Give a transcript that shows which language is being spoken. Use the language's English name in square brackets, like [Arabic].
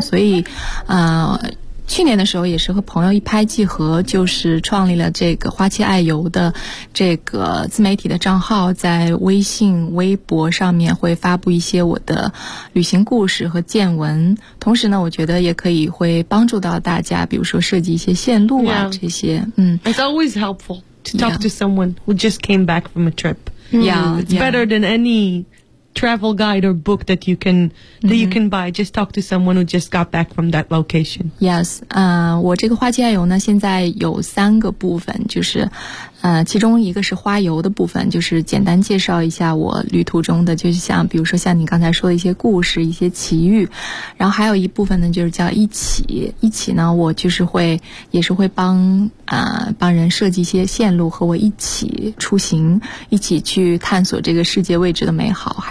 [Chinese] 所以去年的时候也是和朋友一拍即合，就是创立了这个花七爱游的这个自媒体的账号，在微信微博上面会发布一些我的旅行故事和见闻，同时呢我觉得也可以会帮助到大家，比如说设计一些线路啊、 [English] yeah. [Chinese] 这些。 [English] It's always helpful to talk、yeah. to someone who just came back from a trip. Yeah, it's better than any travel guide or book that you can buy. Just talk to someone who just got back from that location. Yes, [Chinese] 我这个花七爱游呢现在有三个部分，就是其中一个是花游的部分，就是简单介绍一下我旅途中的，就是像比如说像你刚才说的一些故事，一些奇遇。然后还有一部分呢就是叫一起呢，我就是会也是会帮人设计一些线路，和我一起出行，一起去探索这个世界未知的美好。